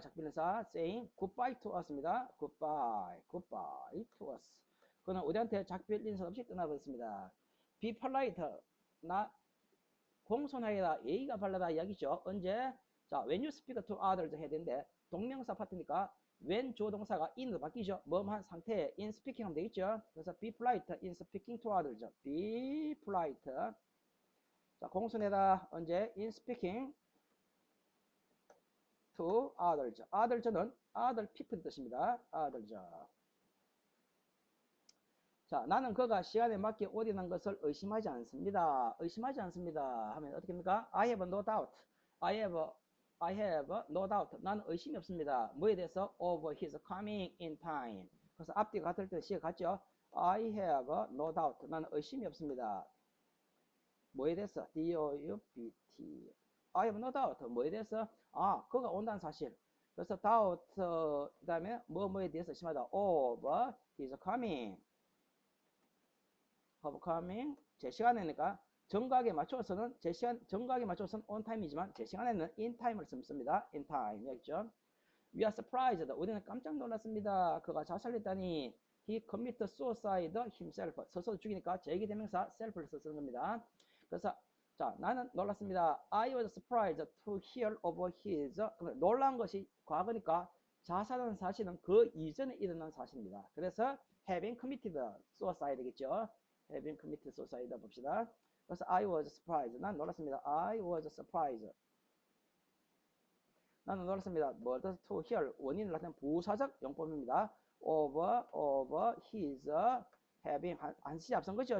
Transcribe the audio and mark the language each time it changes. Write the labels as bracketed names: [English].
[Korean] 작별인사 [English] saying goodbye to us입니다. goodbye to us. [Korean] 그는 우리한테 작별 인사 없이 떠나버렸습니다. [English] be polite. [Korean] 나 공손하여라. 예의가 바르다 이야기죠. 언제? 자, [English] when you speak to others [Korean] 해야 되는데 동명사 파트니까 when 조동사가 in으로 바뀌죠. 뭐한 상태에 in speaking 하면 되겠죠. [English] 그래서 be polite in speaking to others. be polite. [Korean] 자, 공손해라. 언제? in speaking [English] to others. [Korean] others는 other people 뜻입니다. [English] others. [Korean] 자, 나는 그가 시간에 맞게 옷 입는 것을 의심하지 않습니다. 의심하지 않습니다. 하면 어떻게 합니까? [English] I have no doubt. I have no doubt. [Korean] 나는 의심이 없습니다. 뭐에 대해서? [English] Over his coming in time. [Korean] 그래서 앞뒤가 같을 때 시가 같죠? [English] I have no doubt. [Korean] 나는 의심이 없습니다. 뭐에 대해서? [English] D-O-U-B-T. I have no doubt. [Korean] 뭐에 대해서? 아, 그가 온다는 사실. 그래서 doubt, 그 다음에 뭐에 대해서 의심하다. [English] Over his coming. of coming. [Korean] 제 시간에니까 정각에 맞춰서는 정각에 맞춰서는 on time이지만 제 시간에는 in time을 씁니다. [English] in time. [Korean] 알겠죠? [English] We are surprised. [Korean] 우리는 깜짝 놀랐습니다. 그가 자살했다니. [English] He committed suicide himself. [Korean] 스스로 죽이니까 제기대명사 self를 쓰는 겁니다. 그래서 자, 나는 놀랐습니다. [English] I was surprised to hear of his. [Korean] 놀란 것이 과거니까 자살한 사실은 그 이전에 일어난 사실입니다. 그래서 having committed suicide겠죠. having committed suicide 봅시다. 그래서 [English] I was surprised. [Korean] 난 놀랐습니다. [English] I was surprised. [Korean] 나는 놀랐습니다. 뭐든 to hear 원인을 나타낸 부사적 용법입니다. of his having 한 시 앞선 거죠.